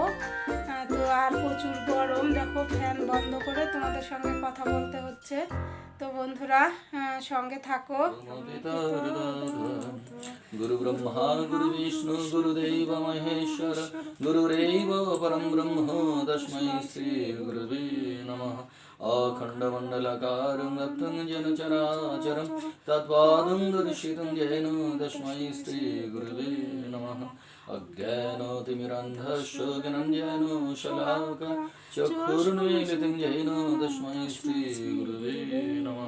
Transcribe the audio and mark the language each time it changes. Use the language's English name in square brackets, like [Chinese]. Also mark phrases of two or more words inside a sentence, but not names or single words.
[Bangla] তো আর প্রচুর গরম, দেখো ফ্যান বন্ধ করে তোমাদের সঙ্গে কথা বলতে হচ্ছে। তো বন্ধুরা সঙ্গে থাকো। [Sanskrit] গুরু ব্রহ্মা গুরু বিষ্ণু গুরুদেব মহেশ্বর গুরুরেব পরম ব্রহ্ম তস্मै শ্রী গুরুবে নমঃ। अखण्डमण्डलाकारं व्याप्तं येन चराचरं तत्पादं दर्शितं येन तस्मै श्रीगुरुवे नमः। अज्ञानतिमिरान्धस्य ज्ञानञ्जनो शलाका चक्षुरुन्मीलितं येन तस्मै श्रीगुरुवे नमः।